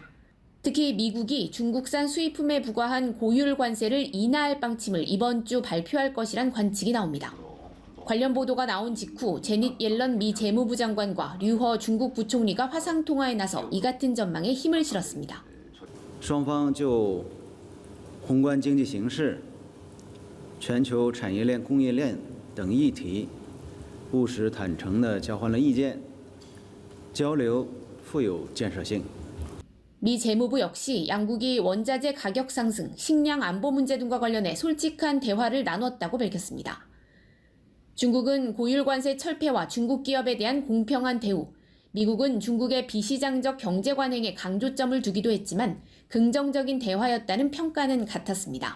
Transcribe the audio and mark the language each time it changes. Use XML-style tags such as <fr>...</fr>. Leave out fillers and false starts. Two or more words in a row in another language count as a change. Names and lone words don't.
<ko>특히 미국이 중국산 수입품에 부과한 고율 관세를 인하할 방침을 이번 주 발표할 것이란 관측이 나옵니다. 관련 보도가 나온 직후 제닛 옐런 미 재무부 장관과 류허 중국 부총리가 화상 통화에 나서 이 같은 전망에 힘을 실었습니다.</ko> <zh>双方就宏观经济形势、全球产业链、供应链等议题务实坦诚地交换了意见，交流富有建设性。</zh> <ko>미 재무부 역시 양국이 원자재 가격 상승, 식량 안보 문제 등과 관련해 솔직한 대화를 나눴다고 밝혔습니다. 중국은 고율 관세 철폐와 중국 기업에 대한 공평한 대우, 미국은 중국의 비시장적 경제 관행에 강조점을 두기도 했지만 긍정적인 대화였다는 평가는 같았습니다.</ko>